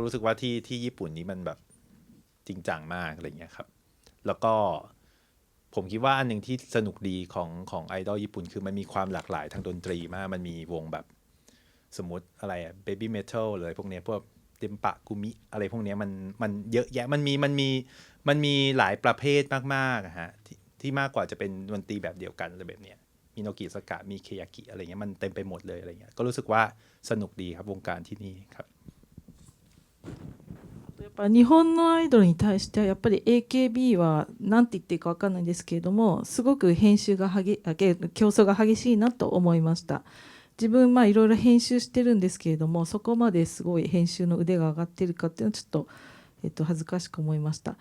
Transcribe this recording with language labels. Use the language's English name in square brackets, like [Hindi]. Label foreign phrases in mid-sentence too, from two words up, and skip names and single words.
[Thai] รู้สึกว่าที่ญี่ปุ่นนี้มันแบบจริงจังมากอะไรอย่างเงี้ยครับแล้วก็ผมคิดว่าอันหนึ่งที่สนุกดีของไอดอลญี่ปุ่นคือมันมีความหลากหลายทางดนตรีมากมันมีวงแบบสมมติอะไรอะเบบี้เมทัลเลยพวกเนี้ยพวกเดมปะกุมิอะไรพวกเนี้ยมันเยอะแยะมันมีหลายประเภทมากๆฮะที่มากกว่าจะเป็นดนตรีแบบเดียวกันอะไรแบบเนี้ยมีโนกิสกะมีเคยากิอะไรเงี้ยมันเต็มไปหมดเลยอะไรเงี้ยก็รู้สึกว่าสนุกดีครับวงการที่นี่ครับ [Japanese] やっぱ日本のアイドルに対してはやっぱり AKB は何て言っていいか分かんないんですけれどもすごく競争が激しいなと思いました。自分いろいろ編集してるんですけれどもそこまですごい編集の腕が上がっているかっていうのはちょっと恥ずかしく思いました。